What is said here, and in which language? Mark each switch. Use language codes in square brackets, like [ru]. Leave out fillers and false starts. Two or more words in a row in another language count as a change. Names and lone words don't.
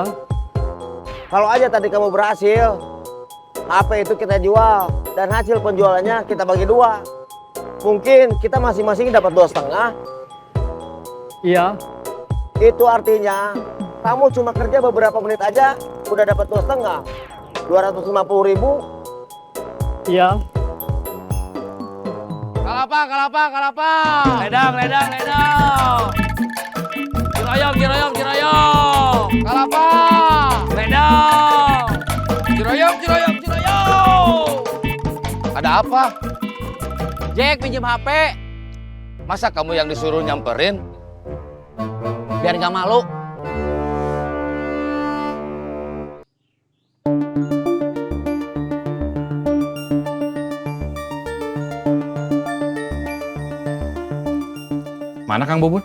[id] Kalau aja tadi kamu berhasil, HP itu kita jual, dan hasil penjualannya kita bagi 2. Mungkin kita masing-masing dapat 2,5. Iya. Itu artinya, kamu cuma kerja beberapa menit aja, udah dapat 2,5. 250.000. Iya. [su] Kalapa, kalapa, kalapa. Ledang, ledang, ledang. Giroyong, giroyong, giroyong. Kalapa. Ledang. Giroyong, giroyong, giroyong. [id] Ada apa? Jack pinjam HP. Masa kamu yang disuruh nyamperin? Biar nggak malu. Mana Kang Bubun?